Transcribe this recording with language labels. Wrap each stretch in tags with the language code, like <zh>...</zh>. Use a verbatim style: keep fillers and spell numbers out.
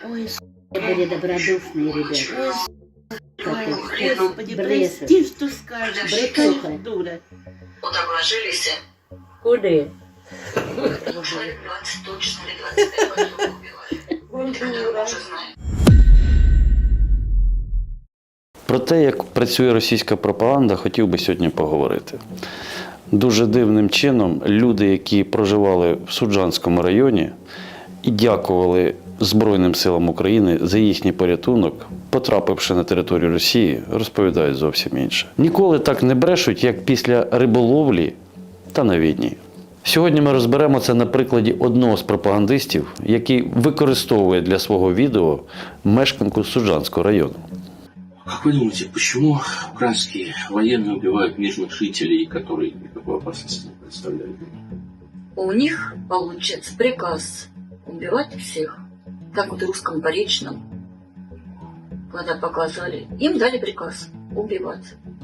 <ru>Ой, с***, были добродушные ребята. Ой, Ой, Господи, прости, что скажешь. Бретуха. Дура. Вот обложились. Куды? Ушли двадцать, точно ли двадцать пять потом убивали. Ты уже знаешь.</ru> <uk>Про те, як працює російська пропаганда, хотів би сьогодні поговорити. Дуже дивним чином люди, які проживали в Суджанському районі і дякували Збройним силам України за їхній порятунок, потрапивши на територію Росії, розповідають зовсім інше. Ніколи так не брешуть, як після риболовлі та на війні. Сьогодні ми розберемо це на прикладі одного з пропагандистів, який використовує для свого відео мешканку Суджанського району.</uk> <ru>Как вы думаете, почему украинские военные убивают мирных жителей, которые никакой опасности не представляют? У них, получается, приказ убивать всех. Так вот и русском поречном, когда показали, им дали приказ убивать.</ru>